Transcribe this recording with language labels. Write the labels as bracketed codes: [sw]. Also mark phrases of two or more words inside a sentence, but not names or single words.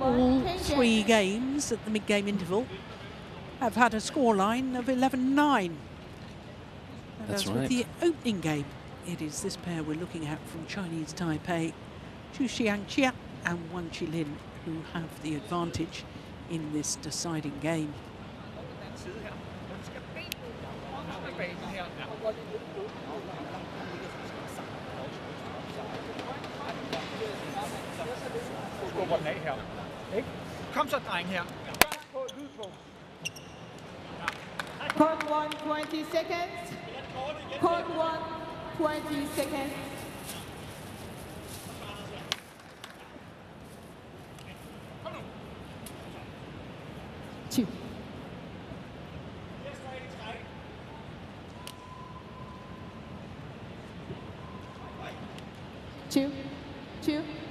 [en] all 3 games at the mid-game interval have had a scoreline of 11-9. That's as right. with the opening game, it is this pair we're looking at from Chinese Taipei, Chiu Shangqie and Wang Chilin, who have the advantage in this deciding game. [da] Kom så, dreng her. Lyd på. [en] Court 1, 20 seconds. Court 1, 20 seconds. Chiu. Chiu. Chiu.